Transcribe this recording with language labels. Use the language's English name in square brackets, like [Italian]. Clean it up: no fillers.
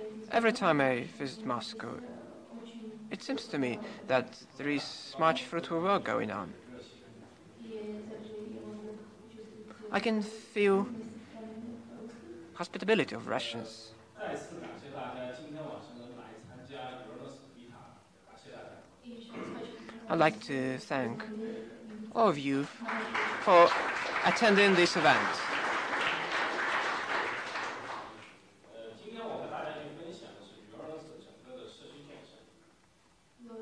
[English] Every time I visit Moscow, It seems to me that there is much fruitful work going on. I can feel hospitality of Russians. [Chinese] 再次感谢大家今天晚上能来参加 Uranus meetup，感谢大家。 [English] I'd like to thank all of you for attending this event. [Chinese] 今天我和大家去分享的是 Uranus 整个的社区建设。